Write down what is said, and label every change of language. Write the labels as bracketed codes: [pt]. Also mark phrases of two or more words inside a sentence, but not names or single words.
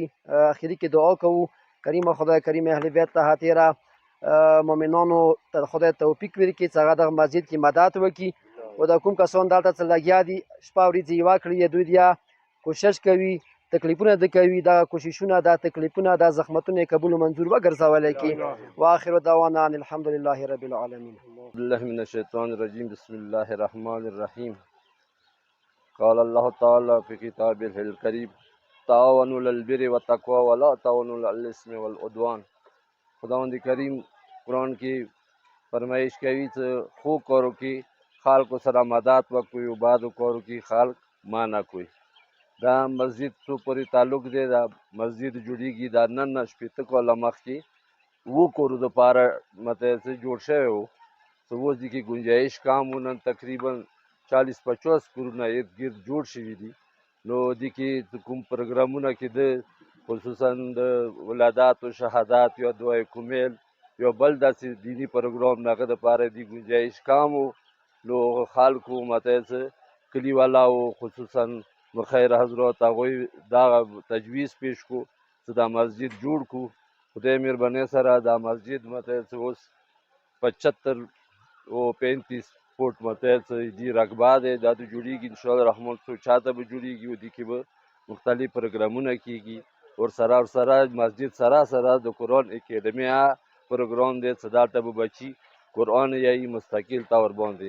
[ps] اخري کې دعا کوو کریم خدای کریم اهل بیت ته تیرا مؤمنانو ته خدای توفیق ورکړي چې هغه دغه مسجد کې مدد وکړي او د کوم کسان دلته چې لګیا دي شپه ورځ یوه کړي دوی بیا کوشش کوي تکلیفونه د کوي دا کوششونه دا تکلیفونه دا زحمتونه قبول و منظور وګرځولی کی [ar] واخر دعوانا ان الحمد لله رب العالمین. بالله من الشیطان الرجیم بسم الله الرحمن الرحیم قال الله تعالی فی کتابه الکریم تعاونوا علی البر والتقوى ولا تعاونوا علی الاثم والعدوان. [ps] خداوند کریم قرآن کی فرمایش کوي چې خو کارو کې خلکو سره مدد وکړئ او بعضو کارو کې خلک مانع کوي. دا مسجد څو پورې تعلق دی دا مسجد جوړیږي دا نن نه شپېته کاله مخکې 7 کورو دپاره مطلب څه جوړ شوی و چې اوس دې کې ګنجایش کم و نن تقریبا 40-50 کورونه ارد ګرد جوړ شوي دي. نو دې کې کوم پروګرامونه کېده خصوصا د ولادات و شهادات یا دعای کمیل یا بل داسې دینی پروګرام د هغه دپاره دې ګنجایش کم و نو خلکو مطلب څه کلیوالاو خصوصا خیر حضرات هغوی دا تجویز پیش کو چې دا مسجد جوړ کو. خدای مهربانۍ سره دا مسجد مطلب څه اوس 75 او 35 فوټ مطلب څه دي رقبه دی دا د جوړیږي انشاءالله رحمان څو چاته به جوړیږي او دې کې به مختلف پروګرامونه کیږي ورسره مسجد سره د قرآن اکیډمي پروګرام دی چې دلته به بچي قرآن یایي مستقل طور باندې.